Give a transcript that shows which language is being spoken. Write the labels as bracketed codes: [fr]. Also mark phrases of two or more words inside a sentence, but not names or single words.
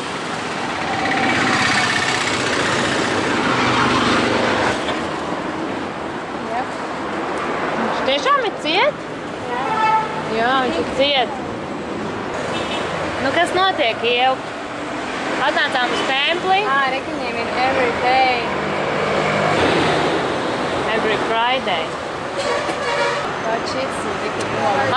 [lv] Jā. Viņš tiešām ir ciet? Jā, viņš ir ciet. Nu, kas notiek, Ieva? Atnācām uz templi. Rekiņiem ir [en] every day. Every Friday. [lv] Kaut šits ir rītīgi nolas.